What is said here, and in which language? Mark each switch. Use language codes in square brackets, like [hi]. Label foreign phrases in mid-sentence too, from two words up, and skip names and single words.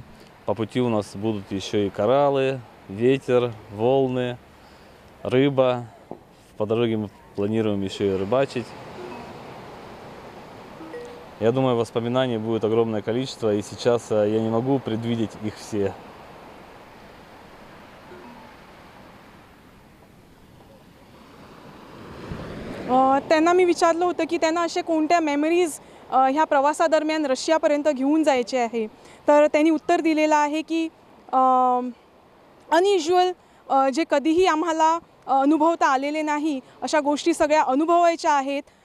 [ru] По пути у нас будут еще и кораллы, ветер, волны, рыба. По дороге мы планируем еще и рыбачить. Я думаю, воспоминаний будет огромное количество, и сейчас я не могу предвидеть их все. [mr] त्यांना मी विचारलं होतं की त्यांना असे कोणत्या मेमरीज ह्या प्रवासादरम्यान रशियापर्यंत घेऊन जायचे आहे, तर त्यांनी उत्तर दिलेलं आहे की अनयुज्युअल, जे कधीही आम्हाला अनुभवता आलेले नाही अशा गोष्टी सगळ्या अनुभवायच्या आहेत.